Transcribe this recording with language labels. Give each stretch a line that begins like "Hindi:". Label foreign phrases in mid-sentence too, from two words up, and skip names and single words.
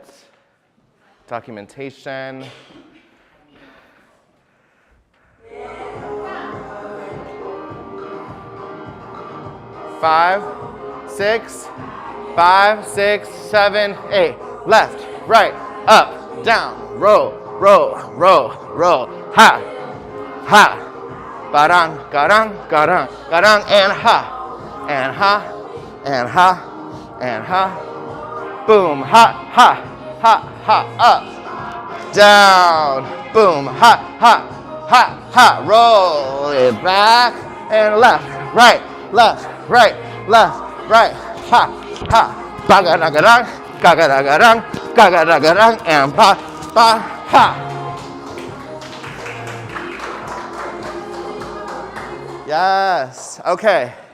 English: Documentation. Five, 6, 5, 6, 7, 8. Left, right, up, down, roll, roll, roll, roll. Ha, ha. Ba-dang, ga-dang, ga-dang, ga-dang, and ha, and ha, and ha, and ha. Boom, ha, ha, ha, ha, up, down, boom, ha, ha, ha, ha. Roll it back and left, right, right, ha, ha. Ba-ga-da-ga-dang, ga-ga-da-ga-dang, ga-ga-da-ga-dang, and ba, ba, ha. Yes, okay.